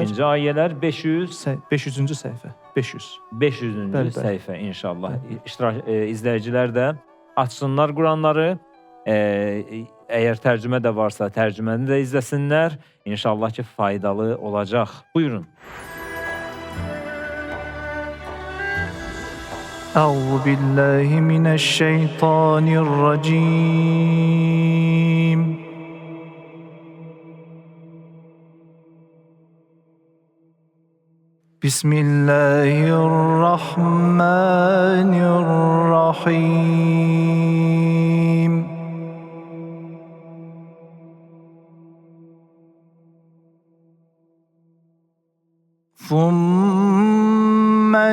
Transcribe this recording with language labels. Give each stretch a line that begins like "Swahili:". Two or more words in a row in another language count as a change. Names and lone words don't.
Azerbaijani: 22-ci ayələr 500 500-cü səhifə. 500. 500-cü Bəli, bəli. səhifə inşallah. İzləyicilər də açsınlar Quranları. Əgər tərcümə də varsa, tərcüməni də izləsinlər. İnşallah ki, faydalı olacaq. Buyurun.
Arabic: أعوذ بالله من الشيطان الرجيم بسم الله الرحمن الرحيم ثم